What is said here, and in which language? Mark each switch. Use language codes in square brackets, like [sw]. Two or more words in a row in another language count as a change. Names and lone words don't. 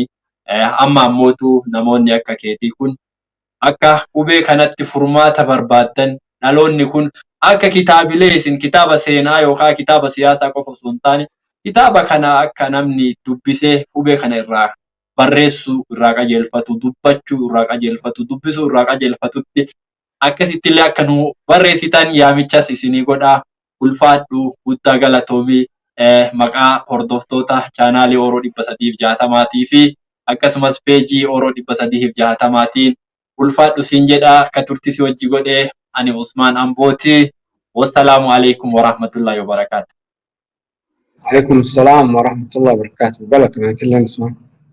[om] Amma ammootu namoonni akka keetii kun akka qubee kanatti furmaata barbaaddan dhaloonni kun akka kitaabilee isin kitaaba seenaa yookaan kitaaba siyaasaa qofa osoo hin taane kitaaba kana akka namni dubbisee qubee kana irraa barreessuu irraa qajeelfatu, dubbachuu irraa qajeelfatu, dubbisuu irraa qajeelfatutti akkasittillee akka nu barreessitan yaamichas isinii godhaa. Ulfaadhu guddaa galatoomii maqaa hordoftoota chaanaalii Oroo 360 fi akkasumas peejii Oroo 360tiin ulfaadhu siin jedhaa. Ka turtisi wajji godhee ani Usmaan Ambooti. [ar] والسلام عليكم ورحمة الله وبركاته. عليكم السلام ورحمة الله وبركاته. قالت أنا كلنا نسمع.